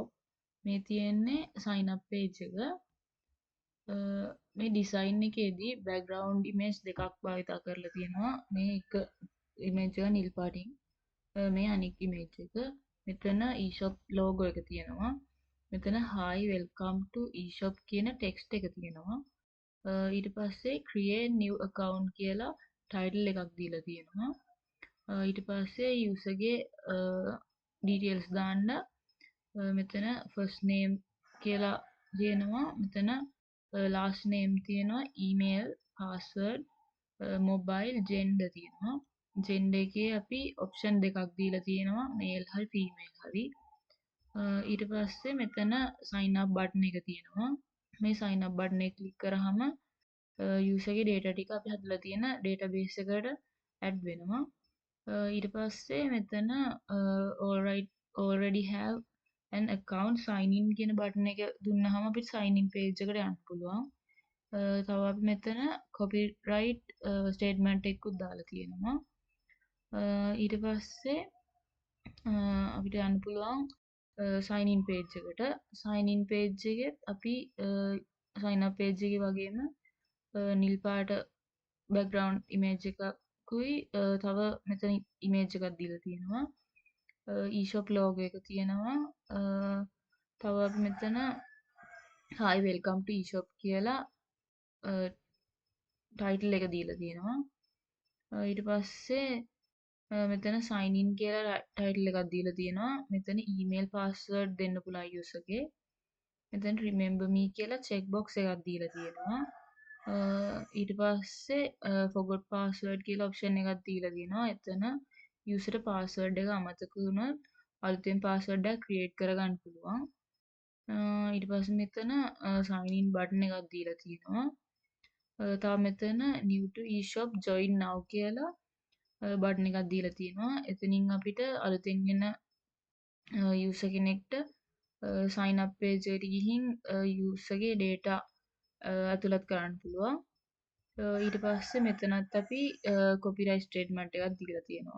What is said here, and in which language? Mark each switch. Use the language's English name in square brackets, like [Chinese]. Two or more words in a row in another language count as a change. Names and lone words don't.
[Sinhala] මේ තියෙන්නේ [English] sign up page [Sinhala] එක. මේ ඩිසයින් එකේදී [English] background image [Sinhala] දෙකක් භාවිතා කරලා තියෙනවා. මේ එක ඉමේජ් එක නිල් පාටින්, මේ අනික් ඉමේජ් එක. මෙතන e-shop logo එක තියෙනවා. මෙතන [English] hi welcome to e-shop [Sinhala] කියන ටෙක්ස්ට් එක තියෙනවා. ඊට පස්සේ [English] create new account [Sinhala] කියලා ටයිටල් එකක් දීලා තියෙනවා. ඊට පස්සේ user ගේ details දාන්න මෙතන [English] first name [Sinhala] කියලා තියෙනවා. මෙතන [English] last name [Sinhala] තියෙනවා, [English] email, password, mobile, gender [Sinhala] තියෙනවා. gender එකේ අපි option දෙකක් දීලා තියෙනවා, male හරි female හරි. ඊට පස්සේ මෙතන [English] sign up button [Sinhala] එක තියෙනවා. මේ [English] sign up button [Sinhala] එක ක්ලික් කරාම user ගේ data ටික අපි හදලා තියෙන database එකට add වෙනවා. ඊට පස්සේ මෙතන [English] already have an account sign in [Sinhala] කියන බටන් එක දුන්නාම අපිට [English] sign in page [Sinhala] එකට යන්න පුළුවන්. තව අපි මෙතන [English] copyright statement [Sinhala] එකකුත් දාලා තියෙනවා. ඊට පස්සේ අපිට යන්න පුළුවන් [English] sign in page [Sinhala] එකට. [English] sign in page [Sinhala] එකෙත් අපි [English] sign up page [Sinhala] එකේ වගේම නිල් පාට [English] background image [Sinhala] එකකුයි තව මෙතන image එකක් දීලා තියෙනවා. e-shop logo එක තියෙනවා. තව අපි මෙතන [English] hi welcome to e-shop [Sinhala] කියලා ටයිටල් එක දීලා තියෙනවා. ඊට පස්සේ මෙතන [English] sign in [Sinhala] කියලා ටයිටල් එකක් දීලා තියෙනවා. මෙතන [English] email password [Sinhala] දෙන්න පුළුවන් user ගේ. මෙතන [English] remember me [Sinhala] කියලා [English] check box [Sinhala] එකක් දීලා තියෙනවා. ඊට පස්සේ [English] forgot password [Sinhala] කියලා option එකක් දීලා තියෙනවා. එතන [English] user password [Sinhala] එක අමතක වුණොත් අලුතෙන් password එකක් create කරගන්න පුළුවන්. ඊට පස්සේ මෙතන [English] sign in button [Sinhala] එකක් දීලා තියෙනවා. තව මෙතන [English] new to e-shop join now [Sinhala] කියලා බටන් එකක් දීලා තියෙනවා. එතනින් අපිට අලුතෙන් එන user කෙනෙක්ට [English] sign up page [Sinhala] එකට ගිහින් user ගේ data ඇතුළත් කරන්න පුළුවන්. ඊට පස්සේ මෙතනත් අපි [English] copyright statement [Sinhala] එකක් දීලා තියෙනවා.